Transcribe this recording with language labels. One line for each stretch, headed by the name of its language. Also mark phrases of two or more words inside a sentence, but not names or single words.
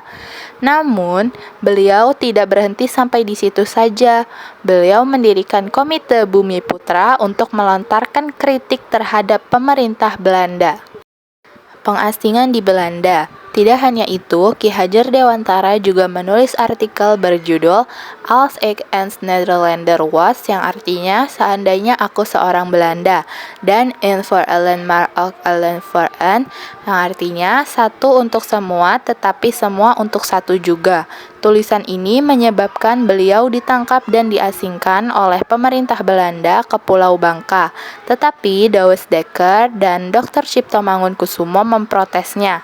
Indonesian: Namun, beliau tidak berhenti sampai di situ saja. Beliau mendirikan Komite Bumi Putra untuk melontarkan kritik terhadap pemerintah Belanda. Pengasingan di Belanda. Tidak hanya itu, Ki Hajar Dewantara juga menulis artikel berjudul
Dutch: Als ik een Nederlander was,
Indonesian: yang artinya seandainya aku seorang Belanda, dan
Dutch: Een voor allen maar ook allen voor een,
Indonesian: yang artinya satu untuk semua tetapi semua untuk satu juga. Tulisan ini menyebabkan beliau ditangkap dan diasingkan oleh pemerintah Belanda ke Pulau Bangka. Tetapi Douwes Dekker dan Dr. Cipto Mangunkusumo memprotesnya.